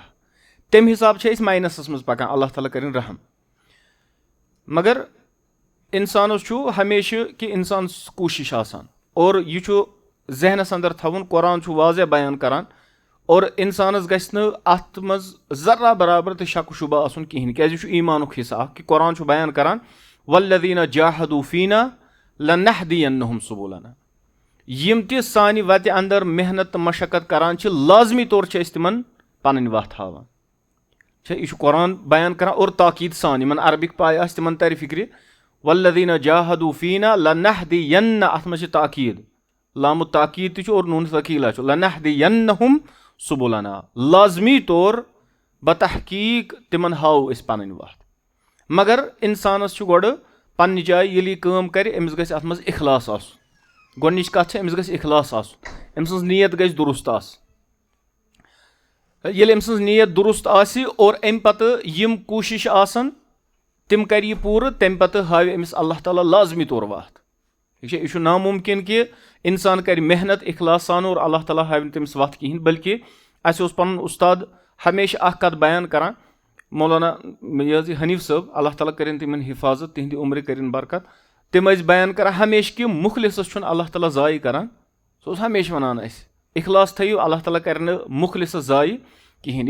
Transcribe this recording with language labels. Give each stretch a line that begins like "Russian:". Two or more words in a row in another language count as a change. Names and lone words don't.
Kashmiri: تمہِ حسابہٕ چھِ أسۍ ماینسس منٛز پکان اللہ تعالیٰ کٔرِنۍ رحم مگر انسانس چھُ ہمیشہِ کہِ انسان کوٗشش آسان اور یہِ چھُ ذہنس اندر تھاوُن قرآن چھُ واضح بیان کران اور انسانس گژھِ نہٕ اتھ منٛز ذرا برابر تہِ شک و شُبہ آسُن کِہینۍ کیازِ یہِ چھُ ایٖمانُک حصہٕ اکھ کہِ قرآن چھُ بیان کران
Arabic: والذیٖنَ جاہدوٗ فیٖنا لَنَهْدِيَنَّهُمْ سُبُلَنَا.
Kashmiri: یم تہِ سانہِ وتہِ اندر محنت تہٕ مشقت کران چھِ لازمی طور چھِ أسۍ تِمن پنٕنۍ وتھ ہاوان. یہِ چھُ قرآن بیان کران اور تاکید سان یِمن عربک پاے آسہِ تِمن ترِ فکرِ
Arabic: وَالَّذِينَ جَاهَدُوا فِينَا لَنَهْدِيَنَّ
Kashmiri: اتھ منٛز چھِ تاکید لام تاکید تہِ چھُ اور نوٗن ثقیلا چھُ
Arabic: لَنَهْدِيَنَّهُمْ سُبُلَنَا
Kashmiri: لازمی طور بتحقیق تِمن ہاوو أسۍ پنٕنۍ وتھ. مگر انسانس چھُ گۄڈٕ پننہِ جایہِ ییٚلہِ یہِ کٲم کرِ أمِس گژھِ اتھ منٛز اخلاص آسُن. گۄڈنِچ کتھ چھِ أمِس گژھِ اخلاص آسُن أمۍ سٕنٛز نیت گژھِ درست آسٕنۍ. ییٚلہِ أمۍ سٕنٛز نیت درست آسہِ اور امہِ پتہٕ یِم کوٗشش آسن تِم کرِ یہِ پوٗرٕ تمہِ پتہٕ ہاوِ أمِس اللہ تعالیٰ لازمی طور وتھ. ٹھیک چھا. یہِ چھُ ناممکن کہِ انسان کرِ محنت اخلاص سان اور اللہ تعالیٰ ہاوِ نہٕ تٔمِس وتھ کہیٖنۍ. بلکہِ اسہِ اوس پنُن استاد ہمیشہ اکھ کتھ بیان کران مولانا یہ حظ حنیف صٲب اللہ تعالیٰ کرن تِمن حفاظت تہنٛدِ عمرِ کرن برکت. تِم ٲسۍ بیان کران ہمیشہ کہِ مخلصس چھُنہٕ اللہ تعالیٰ ضایہِ کران. سُہ اوس ہمیشہ ونان اسہِ اخلاص تھٲیِو اللہ تعالیٰ کرِ نہٕ مخلصس ضایہِ کہیٖنۍ.